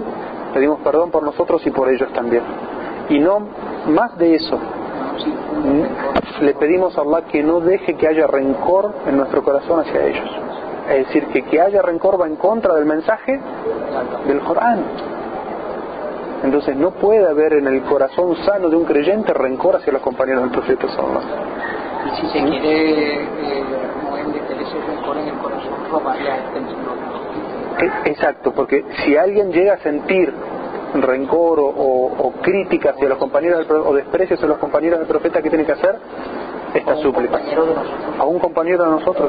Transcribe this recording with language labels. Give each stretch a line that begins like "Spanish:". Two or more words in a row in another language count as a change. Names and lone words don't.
Spanish: Pedimos perdón por nosotros y por ellos también. Y no más de eso, le pedimos a Allah que no deje que haya rencor en nuestro corazón hacia ellos. Es decir, que haya rencor va en contra del mensaje del Corán. Entonces no puede haber en el corazón sano de un creyente rencor hacia los compañeros del profeta
Arabic: صلى الله عليه وسلم.
Spanish: Y si se quiere meter ese rencor en el corazón, robaría el Exacto, porque si alguien llega a sentir rencor o crítica hacia los compañeros o desprecio hacia los compañeros del profeta, ¿qué tiene que hacer? Esta súplica a un compañero de nosotros.